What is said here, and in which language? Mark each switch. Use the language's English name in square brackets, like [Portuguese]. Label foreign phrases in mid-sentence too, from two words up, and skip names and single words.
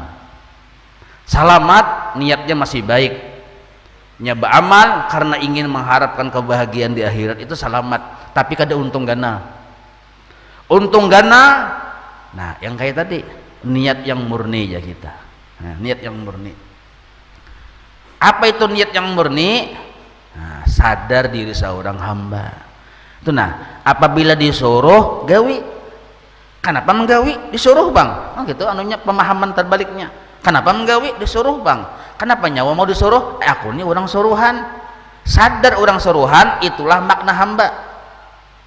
[Indonesian] Selamat niatnya masih baik, beramal karena ingin mengharapkan kebahagiaan di akhirat, itu selamat, tapi [Banjar] kada untung gana. Untung gana, [Indonesian] nah yang kayak tadi niat yang murni ya kita. Nah, niat yang murni. Apa itu niat yang murni? Nah, sadar diri seorang hamba. Itu nah, apabila disuruh gawi, kenapa menggawi? Disuruh bang. Oh gitu, anunya pemahaman terbaliknya. Kenapa menggawi? Disuruh bang. Kenapa nyawa mau disuruh? Aku ini orang suruhan. Sadar orang suruhan, itulah makna hamba.